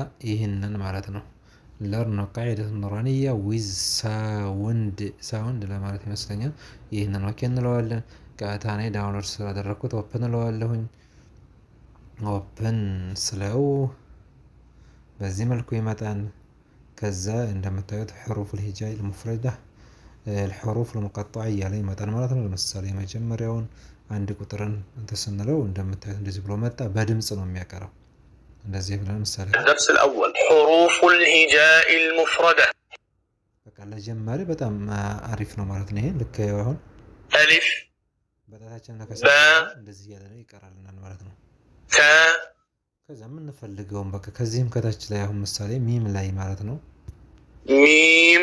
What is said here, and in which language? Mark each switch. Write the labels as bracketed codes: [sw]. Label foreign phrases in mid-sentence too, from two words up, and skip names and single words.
[am] ማለት ነው ለርን ነው ቃዒደቱ ኑራንያ [en] with sound [am] ለማለት ይመስለኛል። ይህንን ኦኬ እንለዋለን። ቀጥታ እኔ ዳውንሎድ ስላደረግኩት ኦፕን እለዋለሁኝ። ኦፕን ስለው በዚህ መልኩ ይመጣል። ከዛ እንደምታዩት [ar] حروف الهجاء المفردة الحروف المقطعة [am] እያለ ይመጣል ማለት ነው። ለምሳሌ የመጀመሪያውን አንድ ቁጥርን እንትን ስንለው እንደምታዩት እንደዚህ ብሎ መጣ። በድምጽ ነው የሚያቀረው። እንደዚህ ብለን ምሳሌ [ar] الدرس الأول حروف الهجاء المفردة [am] በቃ ለጀማሪ በጣም አሪፍ ነው ማለት ነው። ይሄ ልክ አሁን ألف በጣታችን እንደዚህ ያለ ነው ይቀራልናል ማለት ነው። ከዛ የምንፈልገውን በቃ ከዚህም ከታች ላይ አሁን ምሳሌ ሚም ላይ ማለት ነው። ሚም